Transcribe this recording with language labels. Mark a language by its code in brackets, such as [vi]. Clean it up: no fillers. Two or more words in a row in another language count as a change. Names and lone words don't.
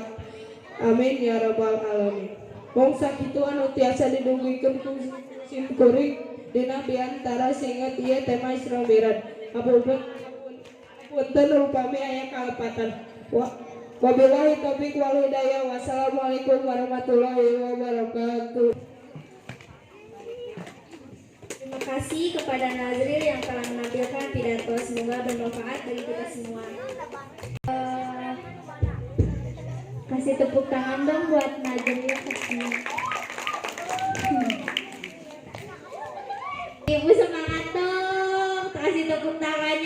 [ar] آمين يا رب العالمين. [su] Wong sakitu anu tiasa didugikeun ku simkuring dina biantara singet ieu tema Isra Miraj. Punten upami aya kalepatan. [ar] وبالله التوفيق والهداية. والسلام عليكم ورحمة الله وبركاته. [id] Terima kasih kepada Nazril yang telah menampilkan pidato, semoga bermanfaat bagi kita semua. Kasih tepuk tangan dong buat Nazril. Ibu semangat dong, kasih tepuk tangannya.